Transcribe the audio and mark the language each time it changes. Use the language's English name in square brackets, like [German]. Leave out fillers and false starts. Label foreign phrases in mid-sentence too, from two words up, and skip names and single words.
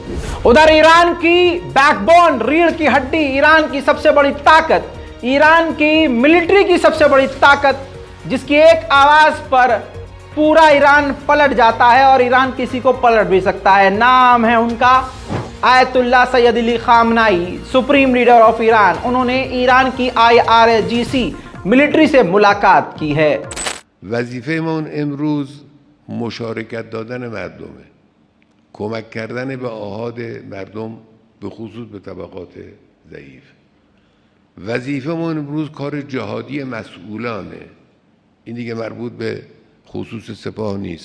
[Hindi] उधर ईरान की बैकबोन, रीढ़ की हड्डी, ईरान की सबसे बड़ी ताकत, ईरान की मिलिट्री की सबसे बड़ी ताकत, जिसकी एक आवाज पर पूरा ईरान पलट जाता है और ईरान किसी को पलट भी सकता है। नाम है उनका आयतुल्लाह सैयद अली खामनाई, [English] Supreme Leader of Iran. [Hindi] उन्होंने ईरान की IRGC मिलिट्री से मुलाकात की है। [Persian] वजीफेमون امروز مشارکت دادن مردمه، کمک کردن به آحاد مردم به خصوص به طبقات ضعیف. وظیفمون امروز کار جهادی مسئولانه. این دیگه مربوط به خصوص سپاه نیست.